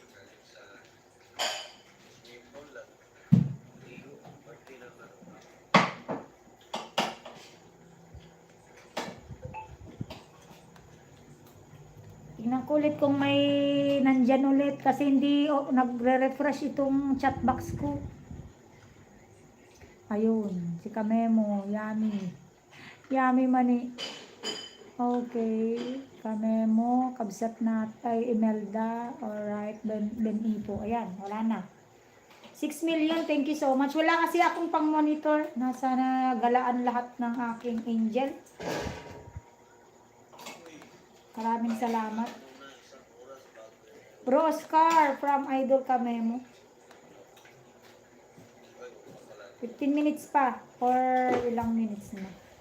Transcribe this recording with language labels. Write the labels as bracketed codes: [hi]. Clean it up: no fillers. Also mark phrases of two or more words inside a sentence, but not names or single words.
[tl] Tingnan ko ulit kung may nandyan ulit kasi hindi nagre-refresh itong chat box ko. Ayun, si Kamemo, Yami. Yami Mani. Okay, Kamemo, Kabsat Natay, Imelda, alright, Ben Ipo. Ayan, wala na. [en] 6 million, thank you so much. [tl] Wala kasi akong pang monitor. Nasa galaan lahat ng aking angel. Maraming salamat. Bro Oscar from Idol Kamemo. 15 minutes pa or ilang minutes na.